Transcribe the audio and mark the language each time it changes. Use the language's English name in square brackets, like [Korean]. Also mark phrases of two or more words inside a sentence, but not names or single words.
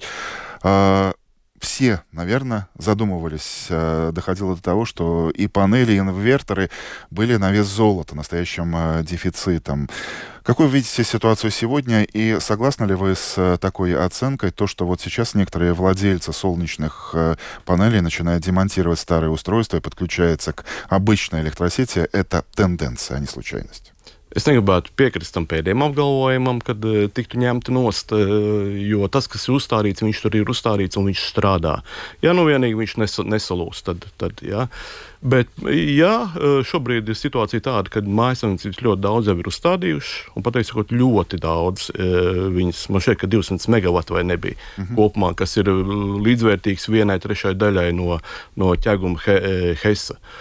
[Russian] Все, наверное, задумывались, доходило до того, что и панели, и инверторы были на вес золота, настоящим дефицитом. Какой вы видите ситуацию сегодня, и согласны ли вы с такой оценкой, то, что вот сейчас некоторые владельцы солнечных панелей начинают демонтировать старые устройства и подключаются к обычной электросети, это тенденция, а не случайность? [Latvian] Es negribētu piekrist tam pēdējiem apgalvojumam, kad tiktu ņemti nost, jo tas, kas ir uzstādīts, viņš tur ir uzstādīts un viņš strādā. Ja nu vienīgi viņš nesalūst, tad jā. Bet, jā, šobrīd ir situācija tāda, ka mājassaimniecības ļoti daudz jau ir uzstādījuši, un patiesībā ļoti daudz viņas, man šķiet, ka 200 megavatu vai nebija kopumā, kas ir līdzvērtīgs 1/3 daļai no ķeguma Hesa.